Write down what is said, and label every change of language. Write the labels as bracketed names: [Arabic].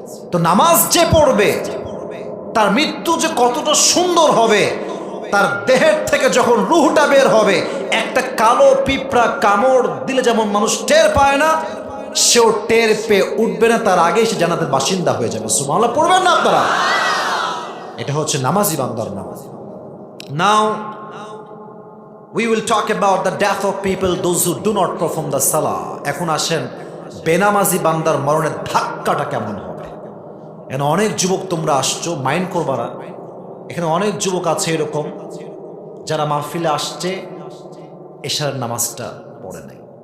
[Bangla] তো নামাজ যে পড়বে তার মৃত্যু যে কতটা সুন্দর হবে, তার দেহের থেকে যখন রুহটা বের হবে, একটা কালো পিঁপড়া কামড় দিলে যেমন মানুষ টের পায় না, সেও টের পেয়ে উঠবে না, তার আগেই সে জান্নাতের বাসিন্দা হয়ে যাবে। সুবহানাল্লাহ পড়বেন না আপনারা? এটা হচ্ছে নামাজি বান্দার নামাজ। [English] Now we will talk about the death of people, those who do not perform the salah. [Bangla] এখন আসেন বেনামাজি বান্দার মরণের ধাক্কাটা কেমন হবে। এখানে অনেক যুবক তোমরা আসছো, মাইন্ড করবা না। এখানে অনেক যুবক আছে এরকম যারা মাহফিলে আসছে, এশারের নামাজটা পড়ে নাই।